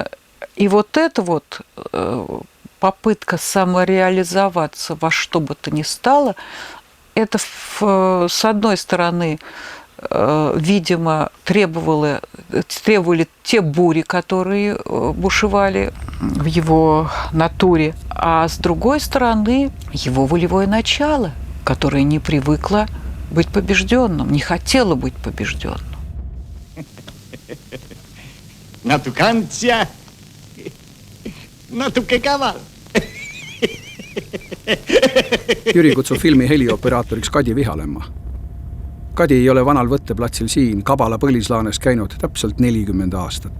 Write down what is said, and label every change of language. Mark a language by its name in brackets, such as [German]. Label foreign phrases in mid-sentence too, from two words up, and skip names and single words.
[Russian] И вот эта вот попытка самореализоваться во что бы то ни стало, это, с одной стороны, видимо, требовали те бури, которые бушевали в его натуре, а с другой стороны его волевое начало, которое не привыкло быть побежденным, не хотело быть побежденным. [Estonian] Natukantsja, natuke kaval. Jüri kutsub filmi helioperaatoriks Kadi Vihalemma. Kadi ei ole vanal võtteplatsil siin Kabala põlislaanes käinud täpselt 40 aastat.